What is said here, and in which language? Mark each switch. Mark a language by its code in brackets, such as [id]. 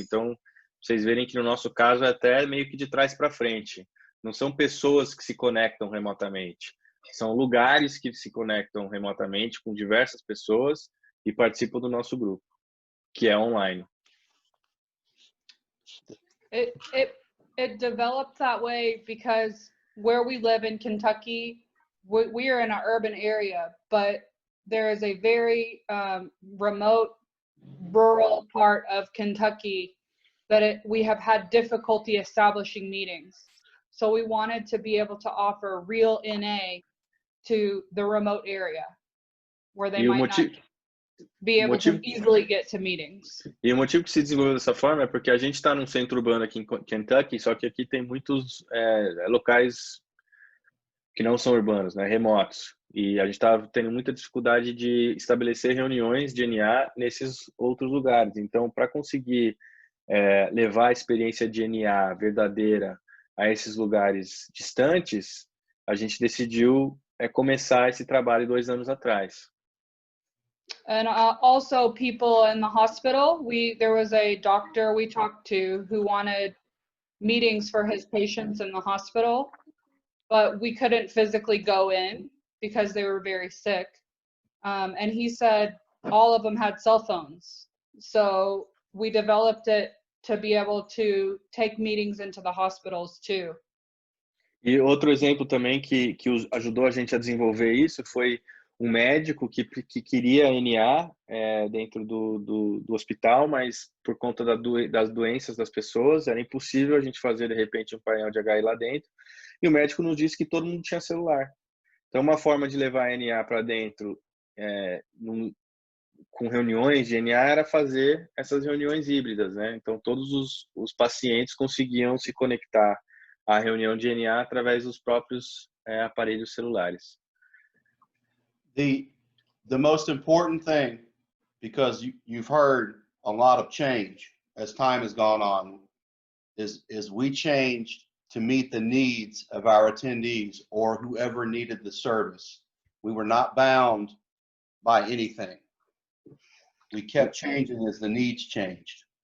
[pt] Então, vocês verem que no nosso caso é até meio que de trás para frente. Não são pessoas que se conectam remotamente. São lugares que se conectam remotamente com diversas pessoas e participam do nosso grupo, que é online. [en] It developed that way because where we live in Kentucky, we are in an urban area, but there is a very remote, rural part of Kentucky that we have had difficulty establishing meetings. So we wanted to be able to offer real NA to the remote area where they might not be able to easily get to meetings. [pt] E o motivo que se desenvolveu dessa forma é porque a gente está num centro urbano aqui em Kentucky, só que aqui tem muitos locais que não são urbanos, né, remotos. E a gente estava tendo muita dificuldade de estabelecer reuniões de NA nesses outros lugares. Então, para conseguir levar a experiência de NA verdadeira a esses lugares distantes, a gente decidiu começar esse trabalho 2 anos atrás. [en] And also people in the hospital, there was a doctor we talked to who wanted meetings for his patients in the hospital, but we couldn't physically go in because they were very sick. And he said all of them had cell phones. So we developed it to be able to take meetings into the hospitals too. [pt] E outro exemplo também que ajudou a gente a desenvolver isso foi um médico que queria NA dentro do hospital, mas por conta das doenças das pessoas, era impossível a gente fazer, de repente, um painel de HI lá dentro. e o médico nos disse que todo mundo tinha celular. Então, uma forma de levar a NA para dentro com reuniões de NA era fazer essas reuniões híbridas, né? Então, todos os pacientes conseguiam se conectar à reunião de NA através dos próprios aparelhos celulares. [en] The most important thing, because you've heard a lot of change as time has gone on, is we changed to meet the needs of our attendees or whoever needed the service. We were not bound by anything. We kept changing as the needs changed.